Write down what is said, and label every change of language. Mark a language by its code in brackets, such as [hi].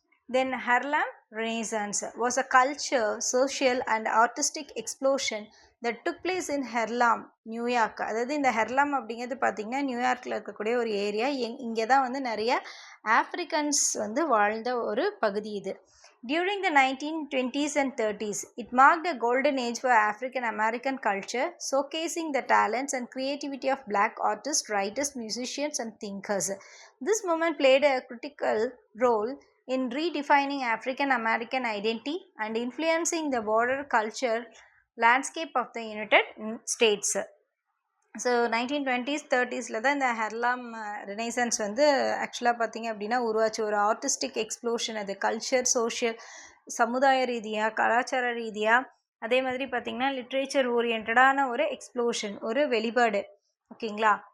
[en] Then Harlem renaissance was a culture, social and artistic explosion that took place in Harlem, New York. [ta] அதாவது இந்த ஹெர்லாம் அப்படிங்கிறது பார்த்திங்கன்னா நியூயார்க்கில் இருக்கக்கூடிய ஒரு ஏரியா. இங்கே தான் வந்து நிறைய ஆஃப்ரிக்கன்ஸ் வந்து வாழ்ந்த ஒரு பகுதி இது. [en] During the 1920s and 30s, it marked a golden age for African American culture, showcasing the talents and creativity of black artists, writers, musicians, and thinkers. This movement played a critical role in redefining African American identity and influencing the broader culture landscape of the United States. [ta] So 1920s 30s தான் இந்த ஹெர்லாம் renaissance வந்து ஆக்சுவலாக பார்த்திங்க அப்படின்னா உருவாச்சு. ஒரு artistic explosion, அது culture, social, சமுதாய ரீதியாக, கலாச்சார ரீதியாக, அதே மாதிரி பார்த்திங்கன்னா லிட்ரேச்சர் ஓரியன்டான ஒரு எக்ஸ்ப்ளோஷன், ஒரு வெளிப்பாடு. ஓகேங்களா?